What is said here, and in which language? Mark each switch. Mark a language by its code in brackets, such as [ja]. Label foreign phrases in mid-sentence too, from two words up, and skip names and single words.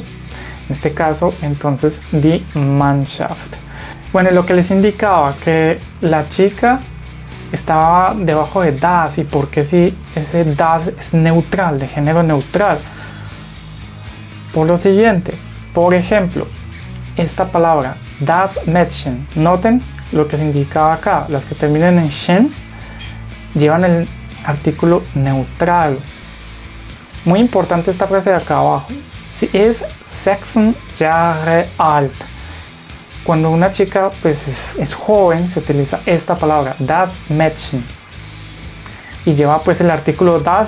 [es] En este caso, entonces, [de] die Mannschaft. [es] Bueno, lo que les indicaba que la chica estaba debajo de das, y porque si ese das es neutral, de género neutral, por lo siguiente, por ejemplo, esta palabra [de] das Mädchen, [es] noten lo que se indicaba acá, las que terminan en schen llevan el artículo neutral. Muy importante esta frase de acá abajo, si es [de] 6 Jahre alt. [es] Cuando una chica pues es joven, se utiliza esta palabra, [de] das Mädchen, [es] y lleva pues el artículo das.